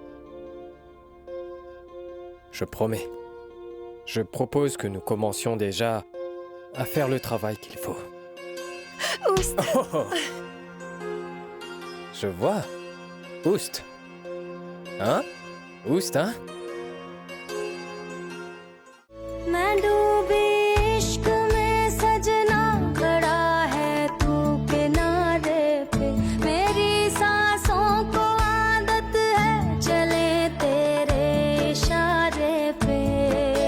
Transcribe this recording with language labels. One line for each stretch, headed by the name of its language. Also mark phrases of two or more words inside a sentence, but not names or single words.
French: Je promets. Je propose que nous commencions déjà à faire le travail qu'il faut. Oust. Oh. Je vois. Oust. Hein? Oust, hein?
Hindi: मैं डूबी इश्क में सजना खड़ा है तू किनारे पे मेरी सांसों को आदत है चले तेरे इशारे पे